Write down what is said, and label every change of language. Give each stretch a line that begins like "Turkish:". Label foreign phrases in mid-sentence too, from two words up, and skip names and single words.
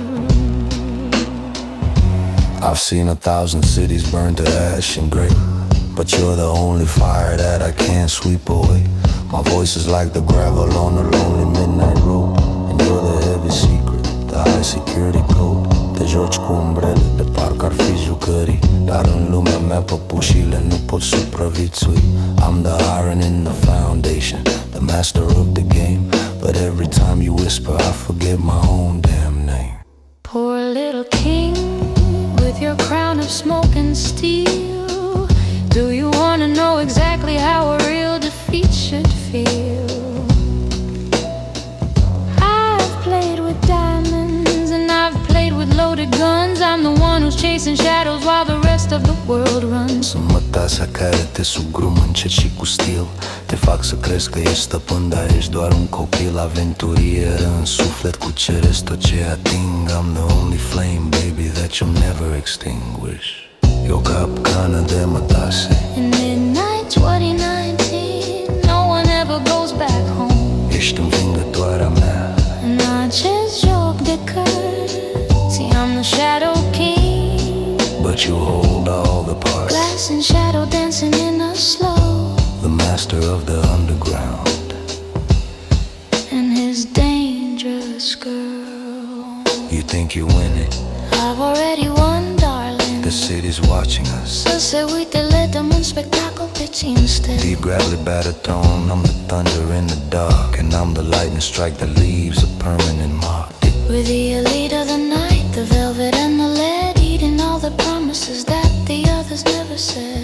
English: I've seen 1,000 cities burned to ash and gray, but you're the only fire that I can't sweep away. My voice is like the gravel on a lonely midnight road, and you're the heavy secret, the high security code.
Romanian: Te joci cu umbrele de parcă ar fi jucării, dar în lumea mea păpușile nu pot supraviețui.
English: I'm the iron in the foundation, the master of the game, but every time you whisper I forget my own damn name. Poor little king with your crown of smoke and steel. Do you wanna know exactly how a real defeat should feel? I've played with diamonds and I've played with loaded guns. I'm the one who's chasing shadows while the rest of the world runs.
Romanian: Sunt mătasa care te sugrumă încet și cu stil, te fac să crezi că ești stăpân, dar ești doar un copil. Aventurier în suflet, cuceresc tot ce ating.
English: I'm the only flame, baby, that you'll never extinguish.
Romanian: E o capcană de mătase.
English: In midnight 2019, no one ever goes back home.
Romanian: Ești învingătoarea mea în acest joc de cărți.
English: I'm the shadow king, but you hold all the parts. Glass and shadow dancing in a slow. The master of the underground and his dangerous girl. You think you win it? I've already won, darling. The city's watching us.
Romanian: Să se uite, le dăm un spectacol pe cinste.
English: Deep gravelly baritone, I'm the thunder in the dark, and I'm the lightning strike that leaves a permanent mark. We're the elite of the night, the velvet and the lead, eating all the promises that the others never said.